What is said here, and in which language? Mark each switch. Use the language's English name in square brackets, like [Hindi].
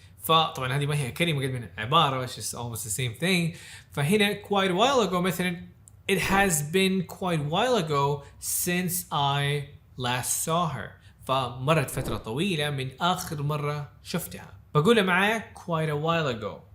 [Arabic] فطبعا هذه ما هي كلمة قد من عبارة، [English] it's almost the same thing. فهنا quite while ago مثلا it has been quite while ago since I last saw her. [Arabic] فمرت فترة طويلة من آخر مرة شفتها. بقولها معايا [English] quite a while ago.